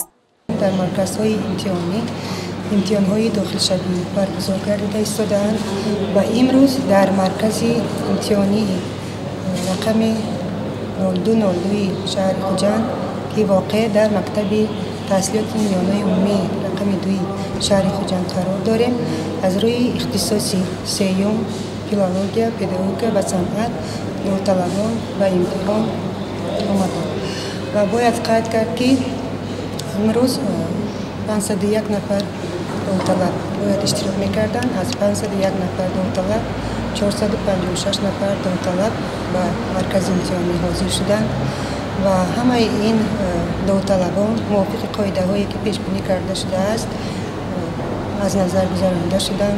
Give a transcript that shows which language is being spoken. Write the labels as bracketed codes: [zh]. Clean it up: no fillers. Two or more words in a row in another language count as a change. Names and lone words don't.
[tg] дар марказҳои имтиҳонӣ имтиҳонҳои дохилшавӣ баргузор гардида истодаанд ва имрӯз дар маркази имтиҳонии рақами 0202 шаҳри Хуҷанд ки воқеъ дар мактаби таҳсилоти миёнаи умумии рақами 2 шаҳри Хуҷанд қарор дорем, аз рӯи ихтисоси сеюм филология, педагогика ва санъат довталабон ба имтиҳон омаданд ва бояд қайд кард ки имрӯз 501 нафар довталаб бояд иштирок мекарданд. аз 501 нафар довталаб 456 нафар довталаб ба маркази имтиҳонӣ ҳозир шуданд ва ҳамаи ин довталабон мувофиқи қоидаҳое ки пешбинӣ карда шудааст аз назар гузаронда шуданд.